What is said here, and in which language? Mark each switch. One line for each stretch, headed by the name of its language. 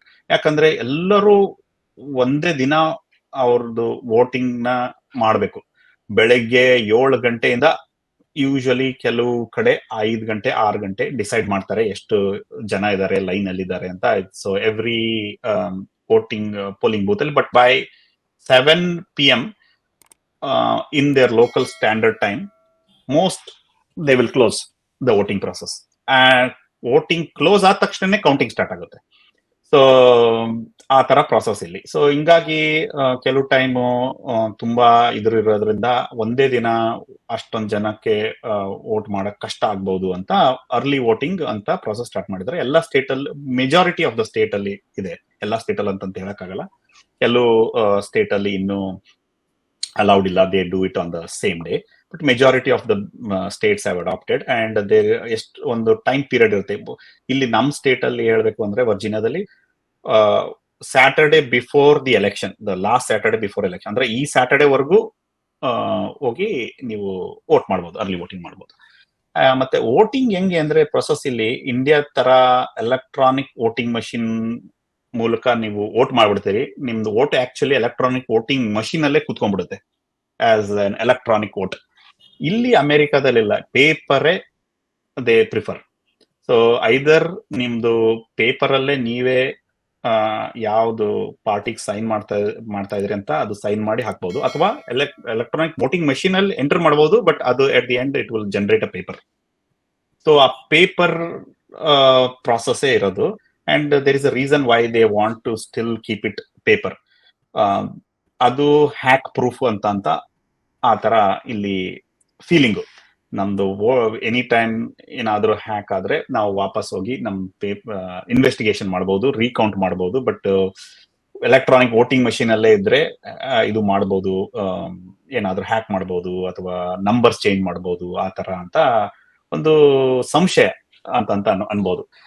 Kannada: ಯಾಕಂದ್ರೆ ಎಲ್ಲರೂ ಒಂದೇ ದಿನ ಅವ್ರದ್ದು ವೋಟಿಂಗ್ ನ ಮಾಡ್ಬೇಕು. ಬೆಳಗ್ಗೆ 7 ಗಂಟೆಯಿಂದ ಯೂಶಲಿ ಕೆಲವು ಕಡೆ 5 ಗಂಟೆ 6 ಗಂಟೆ ಡಿಸೈಡ್ ಮಾಡ್ತಾರೆ ಎಷ್ಟು ಜನ ಇದ್ದಾರೆ, ಲೈನ್ ಅಲ್ಲಿ ಇದ್ದಾರೆ ಅಂತ.
English: so every voting polling booth
Kannada: ಅಲ್ಲಿ.
English: But by 7 PM in their local standard time, most they will close the voting process. And voting close
Kannada: ಆದ ತಕ್ಷಣನೇ ಕೌಂಟಿಂಗ್ ಸ್ಟಾರ್ಟ್ ಆಗುತ್ತೆ. ಸೊ ಆ ತರ ಪ್ರಾಸೆಸ್ ಇಲ್ಲಿ. ಸೊ ಹಿಂಗಾಗಿ ಕೆಲವು ಟೈಮು ತುಂಬಾ ಇರೋದ್ರಿಂದ ಒಂದೇ ದಿನ ಅಷ್ಟೊಂದ್ ಜನಕ್ಕೆ ವೋಟ್ ಮಾಡಕ್ ಕಷ್ಟ ಆಗ್ಬಹುದು ಅಂತ ಅರ್ಲಿ ವೋಟಿಂಗ್ ಅಂತ ಪ್ರಾಸೆಸ್ ಸ್ಟಾರ್ಟ್ ಮಾಡಿದ್ದಾರೆ. ಎಲ್ಲಾ ಸ್ಟೇಟ್ ಅಲ್ಲಿ,
English: majority of the state
Kannada: ಅಲ್ಲಿ ಇದೆ. ಎಲ್ಲಾ ಸ್ಟೇಟ್ ಅಲ್ಲಿ ಅಂತ ಹೇಳಕ್ಕಾಗಲ್ಲ. ಕೆಲವು ಸ್ಟೇಟ್ ಅಲ್ಲಿ ಇನ್ನು allowed illa,
English: they do it on the same day, but majority of the states have adopted. And there est
Kannada: ಒಂದು ಟೈಮ್ ಪೀರಿಯಡ್ ಇರುತ್ತೆ. ಇಲ್ಲಿ ನಮ್ ಸ್ಟೇಟ್ ಅಲ್ಲಿ ಹೇಳ್ಬೇಕು ಅಂದ್ರೆ ವರ್ಜಿನಿಯಾದಲ್ಲಿ
English: Saturday before the election, the last Saturday before election,
Kannada: ಅಂದ್ರೆ ಈ Saturday ವರ್ಗೂ ಹೋಗಿ ನೀವು ವೋಟ್ ಮಾಡ್ಬೋದು, ಅರ್ಲಿ ವೋಟಿಂಗ್ ಮಾಡ್ಬೋದು. ಮತ್ತೆ ವೋಟಿಂಗ್ ಹೆಂಗೆ ಅಂದ್ರೆ ಪ್ರೊಸೆಸ್ ಇಲ್ಲಿ ಇಂಡಿಯಾ ತರ ಎಲೆಕ್ಟ್ರಾನಿಕ್ ವೋಟಿಂಗ್ ಮಷಿನ್ ಮೂಲಕ ನೀವು ವೋಟ್ ಮಾಡ್ಬಿಡ್ತೀರಿ. ನಿಮ್ದು vote actually electronic voting machine ಅಲ್ಲೇ ಕುತ್ಕೊಂಡ್ಬಿಡುತ್ತೆ
English: As an electronic vote.
Kannada: ಇಲ್ಲಿ ಅಮೆರಿಕಾದಲ್ಲಿಲ್ಲ, ಪೇಪರೇ
English: They prefer.
Kannada: ಸೊ ಐದರ್ ನಿಮ್ದು ಪೇಪರ್ ಅಲ್ಲೇ ನೀವೇ ಯಾವ್ದು ಪಾರ್ಟಿಗೆ ಸೈನ್ ಮಾಡ್ತಾ ಇದ್ರಿ ಅಂತ ಅದು ಸೈನ್ ಮಾಡಿ ಹಾಕ್ಬಹುದು, ಅಥವಾ ಎಲೆಕ್ಟ್ರಾನಿಕ್ ವೋಟಿಂಗ್ ಮಷಿನ್ ಅಲ್ಲಿ ಎಂಟರ್ ಮಾಡಬಹುದು. ಬಟ್ ಅದು
English: At the end it will generate a paper.
Kannada: So ಆ ಪೇಪರ್ ಪ್ರಾಸೆಸ್ಸೇ ಇರೋದು.
English: And there is a reason why they want to still keep it paper.
Kannada: ಅದು ಹ್ಯಾಕ್ ಪ್ರೂಫ್ ಅಂತ ಆ ತರ ಇಲ್ಲಿ ಫೀಲಿಂಗು ನಮ್ದು. ಎನಿ ಟೈಮ್ ಏನಾದ್ರೂ ಹ್ಯಾಕ್ ಆದ್ರೆ ನಾವು ವಾಪಸ್ ಹೋಗಿ ನಮ್ ಇನ್ವೆಸ್ಟಿಗೇಷನ್ ಮಾಡಬಹುದು, ರೀಕೌಂಟ್ ಮಾಡಬಹುದು. ಬಟ್ ಎಲೆಕ್ಟ್ರಾನಿಕ್ ವೋಟಿಂಗ್ ಮಷಿನ್ ಅಲ್ಲೇ ಇದ್ರೆ ಇದು ಮಾಡಬಹುದು, ಏನಾದ್ರೂ ಹ್ಯಾಕ್ ಮಾಡಬಹುದು ಅಥವಾ ನಂಬರ್ಸ್ ಚೇಂಜ್ ಮಾಡಬಹುದು, ಆ ತರ ಅಂತ ಒಂದು ಸಂಶಯ ಅಂತ ಅನ್ಬೋದು.